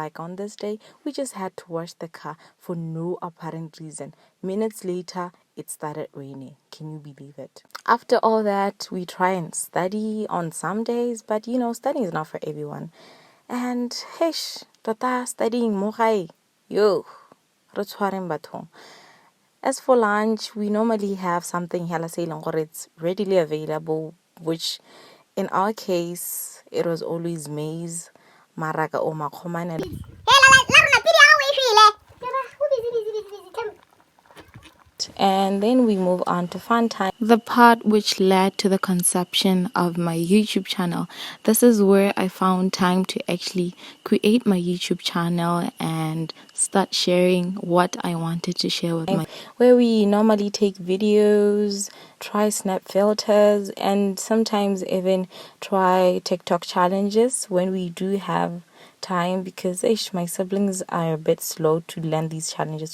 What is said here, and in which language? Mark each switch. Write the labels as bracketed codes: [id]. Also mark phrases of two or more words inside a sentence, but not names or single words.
[en] Like on this day, we just had to wash the car for no apparent reason. Minutes later, it started raining. Can you believe it? After all that, we try and study on some days, but studying is not for everyone. [nso] And hesh, tota studying mo gae. Yo, re tshwareng bathong. [en] As for lunch, we normally have something [nso] hela se ileng gore [en] it's readily available, which in our case, it was always maize, [nso] maraga o makhomane. [en] And then we move on to fun time, the part which led to the conception of my YouTube channel. This is where I found time to actually create my YouTube channel and start sharing what I wanted to share with my, where we normally take videos, try snap filters, and sometimes even try TikTok challenges when we do have time, because my siblings are a bit slow to learn these challenges.